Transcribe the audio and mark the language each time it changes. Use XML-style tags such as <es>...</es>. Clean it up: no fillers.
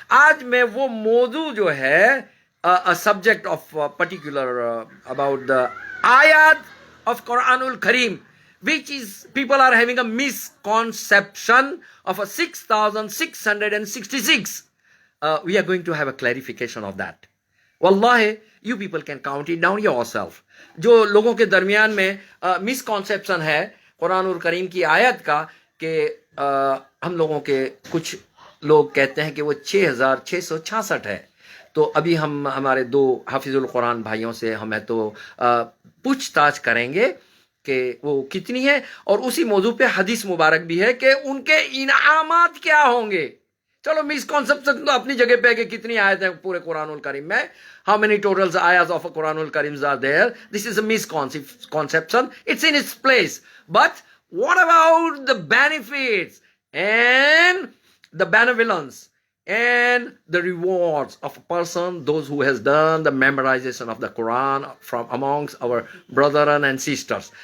<ur>آج میں وہ موضوع جو ہے</ur> <en>Subject of particular about the آیات of Quran الکریم which is people are having a misconception of a 6,666. We are going to have a clarification of that. Wallahi, you people can count it down yourself.</en> <ur>جو لوگوں کے درمیان میں misconception ہے قرآن الکریم کی آیت کا، کہ ہم لوگوں کے کچھ لوگ کہتے ہیں کہ وہ 6,666 ہے. تو ابھی ہم ہمارے دو حافظ القرآن بھائیوں سے ہمیں تو پوچھ تاچھ کریں گے کہ وہ کتنی ہے، اور اسی موضوع پہ حدیث مبارک بھی ہے کہ ان کے انعامات کیا ہوں گے. چلو مسکنسپشن تو اپنی جگہ پہ ہے کہ کتنی آیت ہیں پورے قرآن الکریم میں،</ur> <en>how many total ayahs of Quran al-Karim are there. This is a misconception. It's in its place. But what about the benefits and the benevolence and the rewards of a person, those who has done the memorization of the Quran from amongst our brethren and sisters.</en>